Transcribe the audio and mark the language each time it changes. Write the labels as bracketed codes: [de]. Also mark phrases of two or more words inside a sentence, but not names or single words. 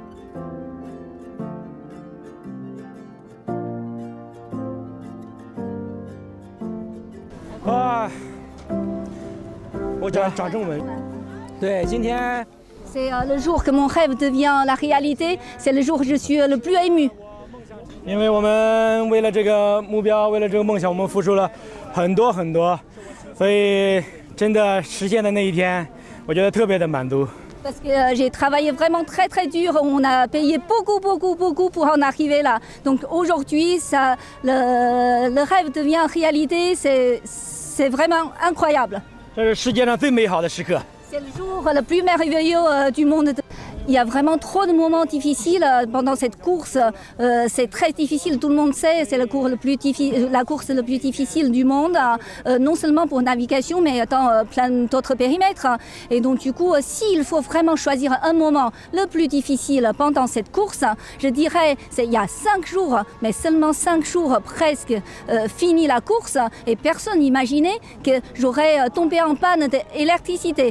[fr] C'est le jour que mon rêve devient la réalité, c'est le jour où je suis le plus émue. [zh] 因为我们为了这个目标，为了这个梦想，我们付出了很多很多，所以真的实现的那一天，我觉得特别的满足。 [fr] Parce que j'ai travaillé vraiment très très dur, on a payé beaucoup pour en arriver là. Donc aujourd'hui, le rêve devient réalité, c'est vraiment incroyable. [zh] 这是世界上最美好的时刻。 [fr] C'est le jour le plus merveilleux du monde. Il y a vraiment trop de moments difficiles pendant cette course. C'est très difficile, tout le monde sait. C'est la course la plus difficile du monde, non seulement pour navigation, mais dans plein d'autres périmètres. Et donc du coup, s'il faut vraiment choisir un moment le plus difficile pendant cette course, je dirais il y a 5 jours, mais seulement 5 jours presque fini la course, et personne n'imaginait que j'aurais tombé en panne d'électricité.